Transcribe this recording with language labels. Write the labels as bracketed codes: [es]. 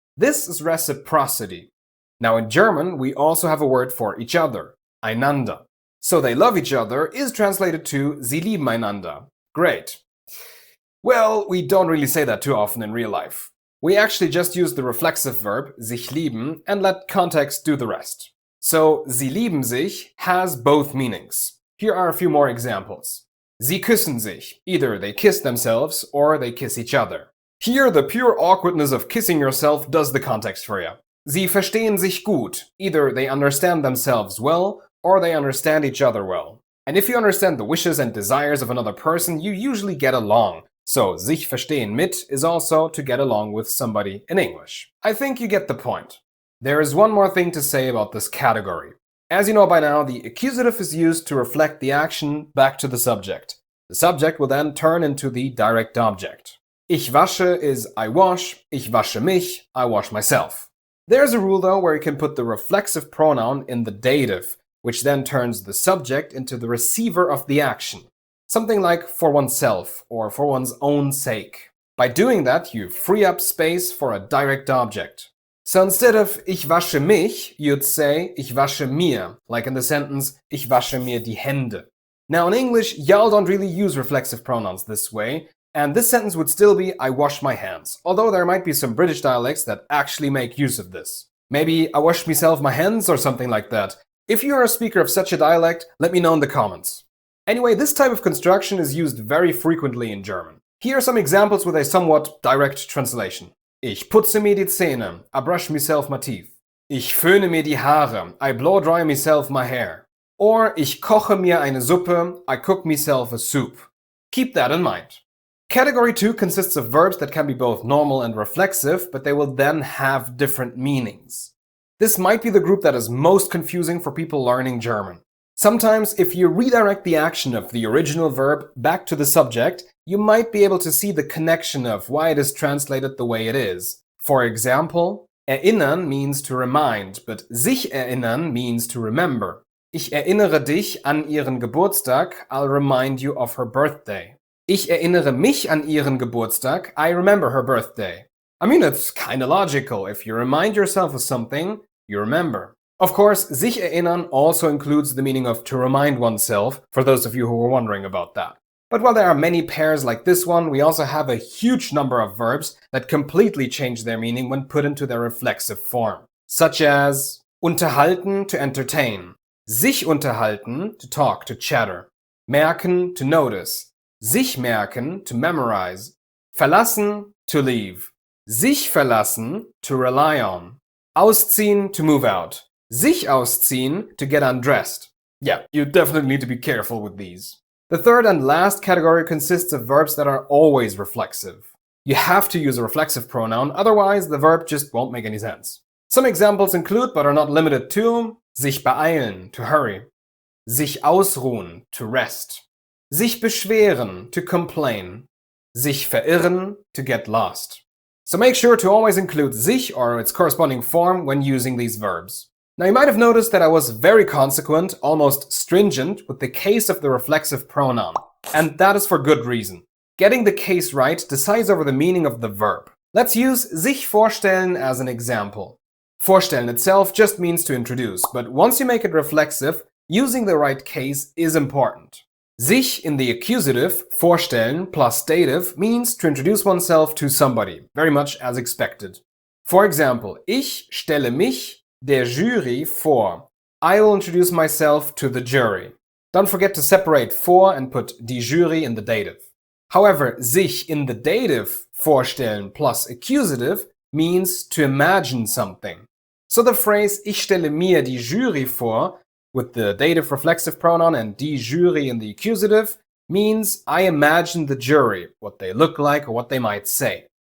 [en] This is reciprocity. Now in German, we also have a word for each other, einander. So they love each other is translated to [de] sie lieben einander. [en] Great. Well, we don't really say that too often in real life. We actually just use the reflexive verb sich lieben and let context do the rest. So [de] sie lieben sich [en] has both meanings. Here are a few more examples. [de] Sie küssen sich. [en] Either they kiss themselves or they kiss each other. Here, the pure awkwardness of kissing yourself does the context for you. [de] Sie verstehen sich gut. [en] Either they understand themselves well or they understand each other well. And if you understand the wishes and desires of another person, you usually get along. So, [de] sich verstehen mit [en] is also to get along with somebody in English. I think you get the point. There is one more thing to say about this category. As you know by now, the accusative is used to reflect the action back to the subject. The subject will then turn into the direct object. [de] Ich wasche [en] is I wash, [de] ich wasche mich, [en] I wash myself. There's a rule though where you can put the reflexive pronoun in the dative, which then turns the subject into the receiver of the action. Something like for oneself or for one's own sake. By doing that, you free up space for a direct object. So instead of [de] ich wasche mich, [en] you'd say [de] ich wasche mir, [en] like in the sentence [de] ich wasche mir die Hände. [en] Now in English, y'all don't really use reflexive pronouns this way, and this sentence would still be I wash my hands, although there might be some British dialects that actually make use of this. Maybe I wash myself my hands or something like that. If you are a speaker of such a dialect, let me know in the comments. Anyway, this type of construction is used very frequently in German. Here are some examples with a somewhat direct translation. [de] Ich putze mir die Zähne, [en] I brush myself my teeth. [de] Ich föhne mir die Haare, [en] I blow dry myself my hair. Or [de] ich koche mir eine Suppe, [en] I cook myself a soup. Keep that in mind. Category 2 consists of verbs that can be both normal and reflexive, but they will then have different meanings. This might be the group that is most confusing for people learning German. Sometimes, if you redirect the action of the original verb back to the subject, you might be able to see the connection of why it is translated the way it is. For example, erinnern means to remind, but sich erinnern means to remember. [de] Ich erinnere dich an ihren Geburtstag, [en] I'll remind you of her birthday. [de] Ich erinnere mich an ihren Geburtstag, [en] I remember her birthday. I mean, it's kinda logical. If you remind yourself of something, you remember. Of course, sich erinnern also includes the meaning of to remind oneself, for those of you who were wondering about that. But while there are many pairs like this one, we also have a huge number of verbs that completely change their meaning when put into their reflexive form. Such as unterhalten, to entertain, sich unterhalten, to talk, to chatter, merken, to notice, sich merken, to memorize, verlassen, to leave, sich verlassen, to rely on, ausziehen, to move out, sich ausziehen, to get undressed. Yeah, you definitely need to be careful with these. The third and last category consists of verbs that are always reflexive. You have to use a reflexive pronoun, otherwise the verb just won't make any sense. Some examples include, but are not limited to, sich beeilen, to hurry, sich ausruhen, to rest, sich beschweren, to complain, sich verirren, to get lost. So make sure to always include sich or its corresponding form when using these verbs. Now you might have noticed that I was very consequent, almost stringent, with the case of the reflexive pronoun. And that is for good reason. Getting the case right decides over the meaning of the verb. Let's use sich vorstellen as an example. Vorstellen itself just means to introduce, but once you make it reflexive, using the right case is important. Sich in the accusative, vorstellen plus dative, means to introduce oneself to somebody, very much as expected. For example, [de] ich stelle mich der Jury vor. [en] I will introduce myself to the jury. Don't forget to separate vor and put die Jury in the dative. However, sich in the dative, vorstellen plus accusative, means to imagine something. So the phrase [de] ich stelle mir die Jury vor, [en] with the dative reflexive pronoun and die Jury in the accusative, means I imagine the jury, what they look like or what they might say.